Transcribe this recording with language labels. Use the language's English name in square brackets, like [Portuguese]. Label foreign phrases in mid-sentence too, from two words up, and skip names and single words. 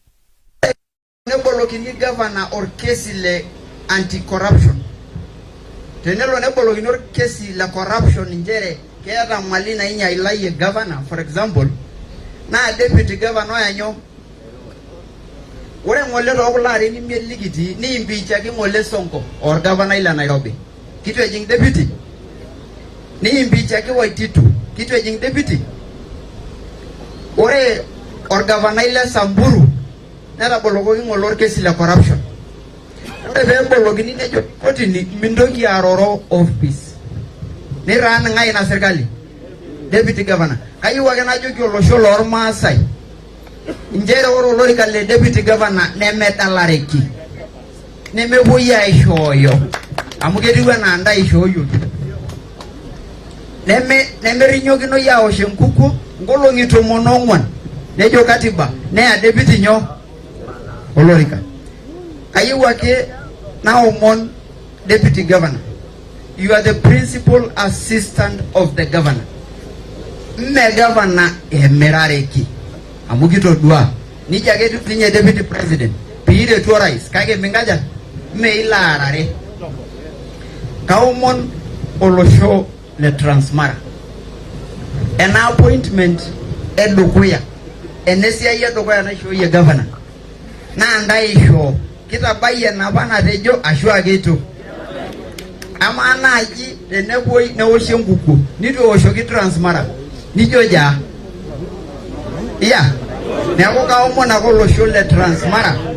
[Masai] bolokini governor or case le [English] anti corruption [Masai] tenelo nebolokini orkesi la corruption njere keeta mali nainyailayie governor [English] for example [Masai] na [English] deputy governor [Masai] yanyo ore ngole tokulo arin imiet likitii niimpichaki ngole Sonko or governor ila Nairobi kitu ejing deputy niimpichaki Waititu kitu ejing deputy ore or governor ila Samburu netabolokoki ngole orkesi la corruption ore peebolokini nejo kotini mintoki aroro office niraan ngai na serikali [English] deputy governor [Masai] kayieu ake najoki olosho lormaasai njere ore olorika le [English] deputy governor [Masai] nemedalareki nemepuoi aishooyo amu ketiu enaa nda ishooyoki nemerinyokinoi aosh enkukuo nkolong'i 14 nejo katiba neya deputy nyo olorika kayieu ake naomon [English] deputy governor, you are the principal assistant of the governor. [Masai] Mme governor emerareki amu kitodua nija ketu tinye [English] deputy president [Masai] piire tu rais kake mingaja mme ilarare kaomon olosho le Transmara [English] an appointment [Masai] edukuya enesiai edukuya naishooyie governor na ndaisho kitabayie napa natejo ashu aketu ama naaji tenepoi newoshie enkukuo nitu ewoshoki Transmara nijo ja iya neeku kaomon ake olosho le Transmara